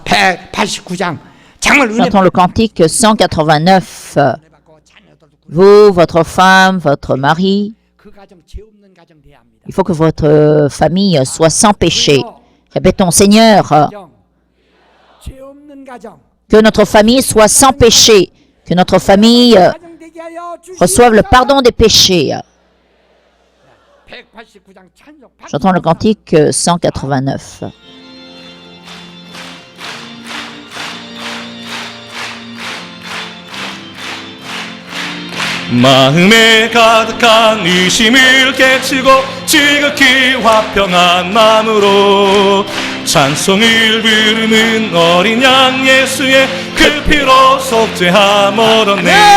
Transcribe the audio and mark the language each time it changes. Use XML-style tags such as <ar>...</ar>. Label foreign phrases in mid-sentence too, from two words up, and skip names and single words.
<ko>189장. 정말 은혜</ko> <fr>Chantons le cantique 189. Vous, votre femme, votre mari,</fr> <ko>그 가정 죄 없는 가정 돼야 합니다.</ko> <fr>il faut que votre famille soit sans péché. Répétons, Seigneur,</fr> <ko>가정, 죄 없는 가정.</ko> <fr>que notre famille soit sans péché, que notre famille</fr> <ko>가정 되게 하여</ko> <fr>reçoive le</fr> <ko>주시옵소서.</ko> <fr>pardon des péchés.</fr> <ko>189장 찬송.</ko> <fr>Chantons le cantique 189.</fr> <ko>마음에 가득한 의심을 깨치고 지극히 화평한 마음으로 찬송을 부르는 어린 양 예수의 그 피로 속죄함 얻었네.</ko>